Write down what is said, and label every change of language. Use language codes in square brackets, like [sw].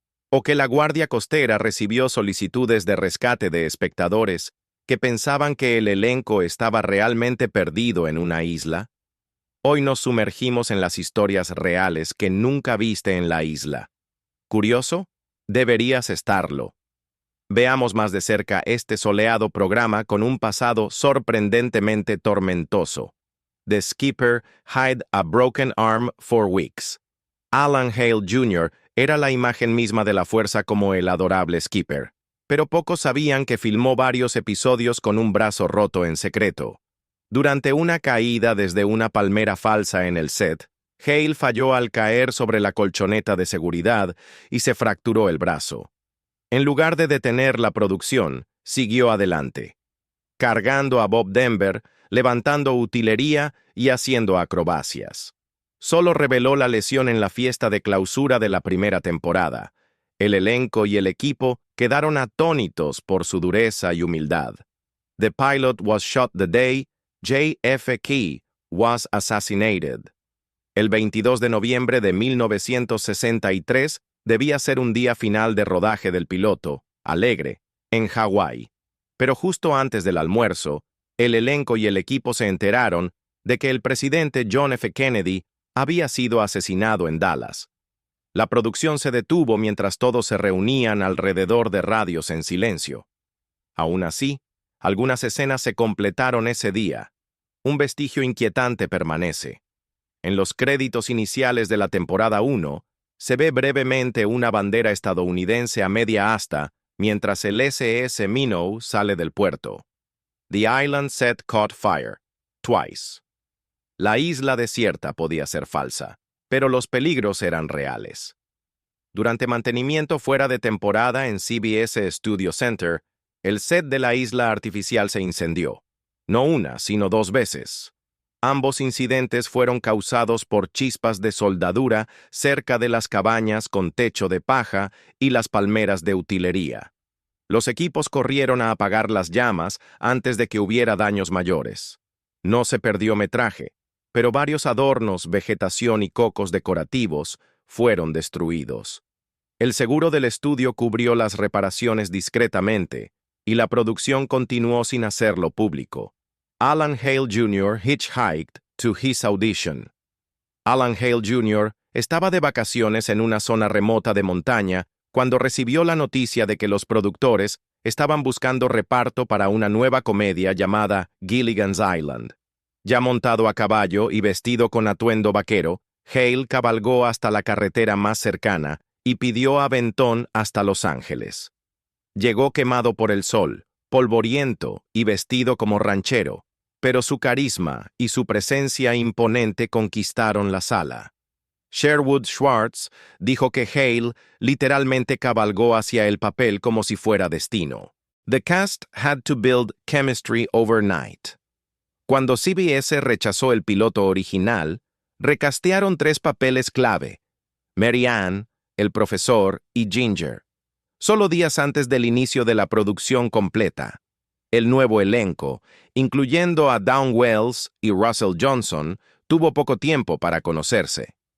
[es] ¿O que la Guardia Costera recibió solicitudes de rescate de espectadores que pensaban que el elenco estaba realmente perdido en una isla? Hoy nos sumergimos en las historias reales que nunca viste en la isla. ¿Curioso? Deberías estarlo. Veamos más de cerca este soleado programa con un pasado sorprendentemente tormentoso. [en] The Skipper had a broken arm for weeks. [es] Alan Hale Jr. era la imagen misma de la fuerza como el adorable Skipper, pero pocos sabían que filmó varios episodios con un brazo roto en secreto. Durante una caída desde una palmera falsa en el set, Hale falló al caer sobre la colchoneta de seguridad y se fracturó el brazo. En lugar de detener la producción, siguió adelante, cargando a Bob Denver, levantando utilería y haciendo acrobacias. Solo reveló la lesión en la fiesta de clausura de la primera temporada. El elenco y el equipo quedaron atónitos por su dureza y humildad. [en] The pilot was shot the day J.F. Key was assassinated. [es] El 22 de noviembre de 1963 debía ser un día final de rodaje del piloto, alegre, en Hawái. Pero justo antes del almuerzo, el elenco y el equipo se enteraron de que el presidente John F. Kennedy había sido asesinado en Dallas. La producción se detuvo mientras todos se reunían alrededor de radios en silencio. Aún así, algunas escenas se completaron ese día. Un vestigio inquietante permanece. En los créditos iniciales de la temporada 1, se ve brevemente una bandera estadounidense a media asta mientras el SS Minnow sale del puerto. [en] The island set caught fire, twice. [es] La isla desierta podía ser falsa, pero los peligros eran reales. Durante mantenimiento fuera de temporada en CBS Studio Center, el set de la isla artificial se incendió. No una, sino 2 veces. Ambos incidentes fueron causados por chispas de soldadura cerca de las cabañas con techo de paja y las palmeras de utilería. Los equipos corrieron a apagar las llamas antes de que hubiera daños mayores. No se perdió metraje, pero varios adornos, vegetación y cocos decorativos fueron destruidos. El seguro del estudio cubrió las reparaciones discretamente, y la producción continuó sin hacerlo público. [en] Alan Hale Jr. hitchhiked to his audition. [es] Alan Hale Jr. estaba de vacaciones en una zona remota de montaña cuando recibió la noticia de que los productores estaban buscando reparto para una nueva comedia llamada Gilligan's Island. Ya montado a caballo y vestido con atuendo vaquero, Hale cabalgó hasta la carretera más cercana y pidió aventón hasta Los Ángeles. Llegó quemado por el sol, polvoriento y vestido como ranchero, pero su carisma y su presencia imponente conquistaron la sala. Sherwood Schwartz dijo que Hale literalmente cabalgó hacia el papel como si fuera destino. [en] The cast had to build chemistry overnight. [es] Cuando CBS rechazó el piloto original, recastearon 3 papeles clave: Mary Ann, el profesor y Ginger. Solo días antes del inicio de la producción completa, el nuevo elenco, incluyendo a Dawn Wells y Russell Johnson, tuvo poco tiempo para conocerse.